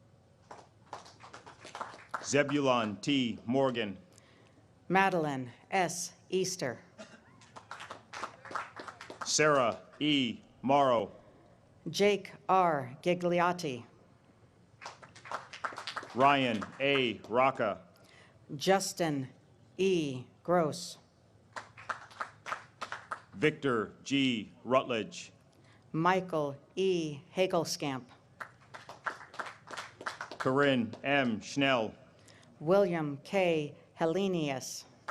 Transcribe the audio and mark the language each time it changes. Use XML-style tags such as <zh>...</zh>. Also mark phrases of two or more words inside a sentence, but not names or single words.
<en>Zebulon T. Morgan. Madeline S. Easter. Sarah E. Morrow. Jake R. Gigliotti. Ryan A. Rocca. Justin E. Gross. Victor G. Rutledge. Michael E. Hagelskamp. Corinne M. Schnell. William K. Helenius.</en>